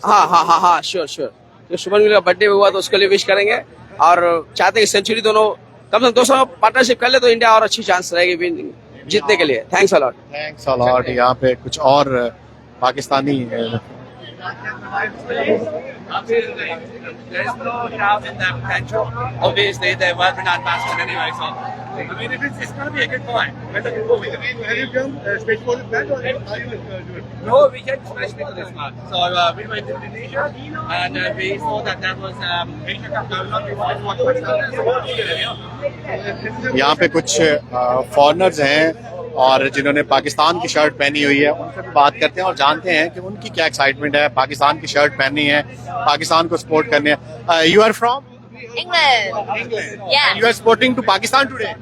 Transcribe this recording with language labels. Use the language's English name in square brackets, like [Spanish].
[Hindi] हाँ, श्योर। तो शुभम गिल का बर्थडे हुआ तो उसके लिए विश करेंगे और चाहते हैं कि सेंचुरी दोनों कम से कम 200 पार्टनरशिप कर ले तो इंडिया और अच्छी चांस रहेगी विन जीतने के लिए। [English] Thanks a lot. [Hindi] यहाँ पे कुछ और Pakistani [English] There's no doubt in their potential. Obviously, they're well-renowned batsmen anyway, so I mean, it's going to be a good fight. Have you come special for this match or are you doing? No, we came especially for this match. So we went to Indonesia and we saw that there was Asia Cup going on. We wanted to watch Pakistan. So what are you going to do? [Hindi] यहाँ पे कुछ foreigners हैं और जिन्होंने पाकिस्तान की shirt पहनी हुई है, उनसे भी बात करते हैं और जानते हैं कि उनकी क्या एक्साइटमेंट है पाकिस्तान की शर्ट पहननी है, पाकिस्तान को सपोर्ट करने है। [English] You are from England. Yeah. You are supporting to Pakistan today?